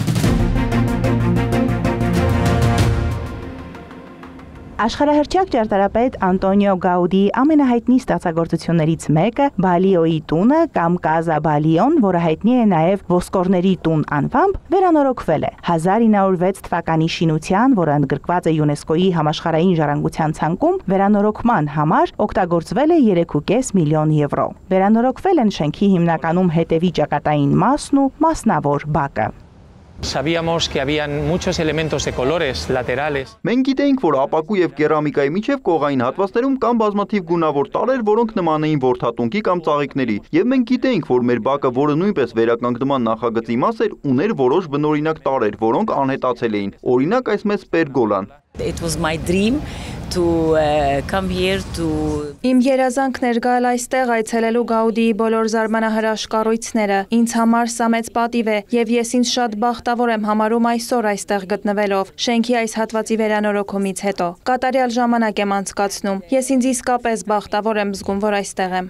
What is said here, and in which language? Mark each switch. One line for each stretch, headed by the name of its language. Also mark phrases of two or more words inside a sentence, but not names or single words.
Armenian: Աշխարհահռչակ ճարտարապետ Անտոնիո Գաուդիի ամենահայտնի ստեղծագործություններից մեկը Բալիոյի տունը կամ Կազա Բալիոն, որը հայտնի է նաև Ոսկորների տուն անվամբ, վերանորոգվել է 1906 թվականի շինության, որը ընդգրկված է ՅՈՒՆԵՍԿՕ-ի համաշխարհային ժառանգության ցանկում, վերանորոգման համար օգտագործվել է 3.5 միլիոն եվրո։ Վերանորոգվել են շենքի հիմնականում հետևի ճակատային մասն ու մասնավոր բակը։
Spanish: Sabíamos que habían muchos elementos de colores laterales.
Armenian: Մենք գիտեինք, որ ապակու եւ կերամիկայի միջև կողային հատվածներում կան բազմաթիվ գունավոր տարրեր, որոնք նման էին որդատունկի կամ ծաղիկների, եւ մենք գիտեինք, որ մեր բակը, որը նույնպես վերականգնման նախագծի մաս էր, ուներ որոշ բնօրինակ տարրեր, որոնք անհետացել էին։ Օրինակ այս մեծ պերգոլան։
English: It was my dream to come here to
Armenian: Իմ երազանքն էր գալ այստեղ այցելելու Գաուդիի բոլոր զարմանահրաշ կառույցները։ Ինձ համար սա մեծ պատիվ է եւ ես ինձ շատ բախտավոր եմ համարում այսօր այստեղ գտնվելով։ Շենքի այս հատվածի վերանորոգումից հետո կատարյալ ժամանակ եմ անցկացնում։ Ես ինձ իսկապես բախտավոր եմ զգում, որ այստեղ եմ։